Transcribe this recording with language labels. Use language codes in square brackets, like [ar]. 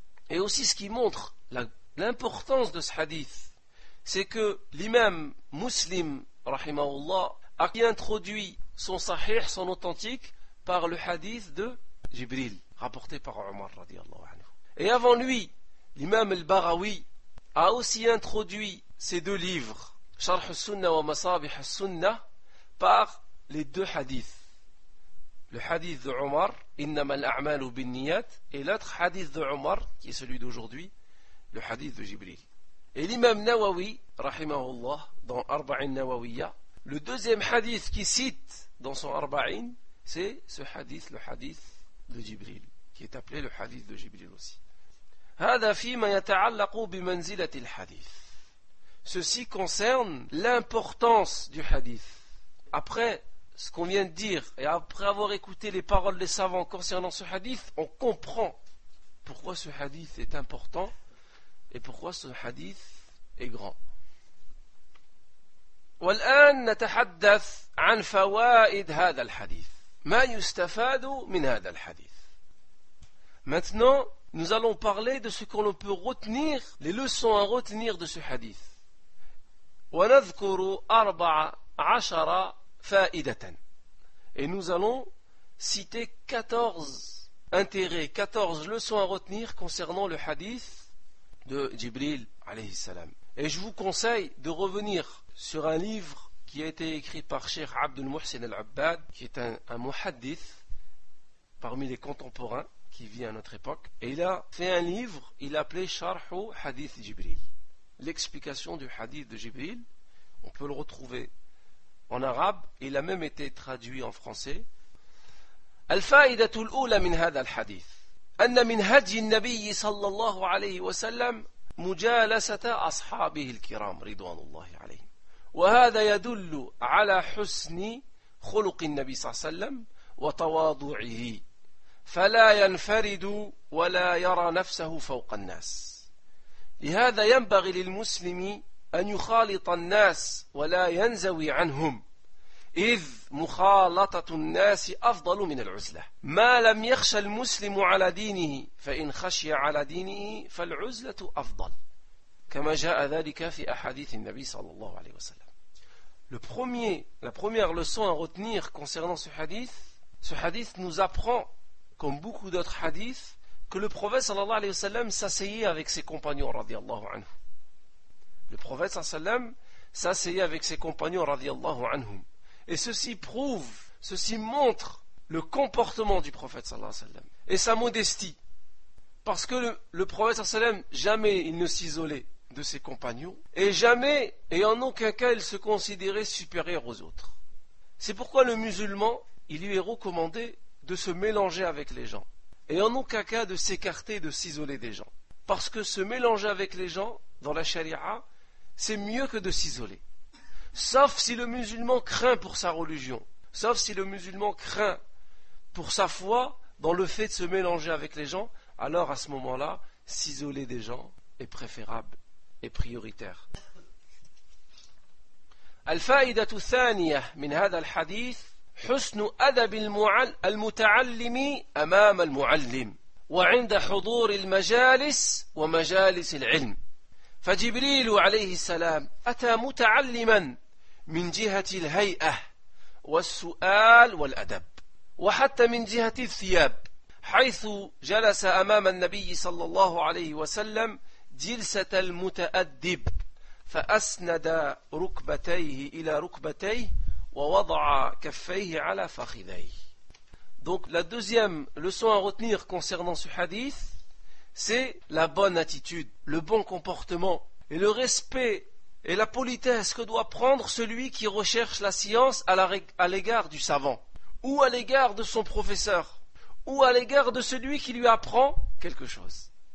[fr] Et aussi ce qui montre l'importance de ce hadith, c'est que l'imam muslim rahimahullah a introduit son sahih, son authentique, par le hadith de Jibril rapporté par Omar radiallahu anhu. Et avant lui, l'imam al-Baghawi a aussi introduit ces deux livres, Sharh al-Sunnah wa Masabih al-Sunnah, par les deux hadiths. Le hadith de Omar, [ar] إنما الأعمال بالنيات, [fr] et l'autre hadith de Omar, qui est celui d'aujourd'hui, le hadith de Jibril. Et l'imam Nawawi, rahimahullah, dans Arba'in Nawawiyah, le deuxième hadith qu'il cite dans son Arba'in, c'est ce hadith, le hadith de Jibril, qui est appelé le hadith de Jibril aussi. [ar] هذا فيما يتعلق بمنزلة الحديث. [fr] Ceci concerne l'importance du hadith. Après ce qu'on vient de dire, et après avoir écouté les paroles des savants concernant ce hadith, on comprend pourquoi ce hadith est important et pourquoi ce hadith est grand. [ar] والآن نتحدث عن فوائد هذا الحديث. ما يستفاد من هذا الحديث. [fr] Maintenant, nous allons parler de ce qu'on peut retenir, les leçons à retenir de ce hadith. [ar] ونذكر أربعة عشرة فائدةً. [fr] Et nous allons citer 14 intérêts, 14 leçons à retenir concernant le hadith de Jibril alayhi salam. Et je vous conseille de revenir sur un livre qui a été écrit par Cheikh Abdul Muhsin Al-Abbad, qui est un muhaddith parmi les contemporains qui vit à notre époque. Et il a fait un livre, il a appelé Sharhu Hadith Jibril, l'explication du hadith de Jibril. On peut le retrouver en arabe, il a même été traduit en français. [ar] الفائدة الأولى من هذا الحديث أن من هدي النبي صلى الله عليه وسلم مجالسة أصحابه الكرام رضوان الله عليهم وهذا يدل على حسن خلق النبي صلى الله عليه وسلم وتواضعه فلا ينفرد ولا يرى نفسه فوق الناس لهذا ينبغي للمسلم أن يخالط الناس ولا ينزوي عنهم إذ مخالطة الناس أفضل من العزلة ما لم يخش المسلم على دينه فإن خشي على دينه فالعزلة أفضل كما جاء ذلك في أحاديث النبي صلى الله عليه وسلم. [fr] La première leçon à retenir concernant ce hadith nous apprend, comme beaucoup d'autres hadiths, que le prophète صلى الله عليه وسلم s'asseyait avec ses compagnons رضي الله عنه. Le prophète sallallahu alayhi wa sallam s'asseyait avec ses compagnons radiyallahu anhum. Et ceci prouve, ceci montre le comportement du prophète sallallahu alayhi wa sallam et sa modestie. Parce que le prophète sallallahu alayhi wa sallam, jamais il ne s'isolait de ses compagnons et jamais et en aucun cas il se considérait supérieur aux autres. C'est pourquoi le musulman, il lui est recommandé de se mélanger avec les gens et en aucun cas de s'écarter, de s'isoler des gens. Parce que se mélanger avec les gens dans la charia, c'est mieux que de s'isoler. Sauf si le musulman craint pour sa religion, sauf si le musulman craint pour sa foi dans le fait de se mélanger avec les gens, alors à ce moment-là, s'isoler des gens est préférable et prioritaire. [ar] الفائدة الثانية من هذا الحديث حسن أدب المتعلم أمام المعلم وعند حضور المجالس ومجالس العلم. فجبريل عليه السلام أتى متعلما من جهة الهيئة والسؤال والأدب وحتى من جهة الثياب، حيث جلس أمام النبي صلى الله عليه وسلم جلسة المتأدب فأسند ركبتيه إلى ركبتيه ووضع كفيه على فخذيه. [fr] Donc la deuxième leçon à retenir concernant ce hadith, c'est la bonne attitude, le bon comportement et le respect et la politesse que doit prendre celui qui recherche la science à l'égard du savant, ou à l'égard de son professeur, ou à l'égard de celui qui lui apprend quelque chose.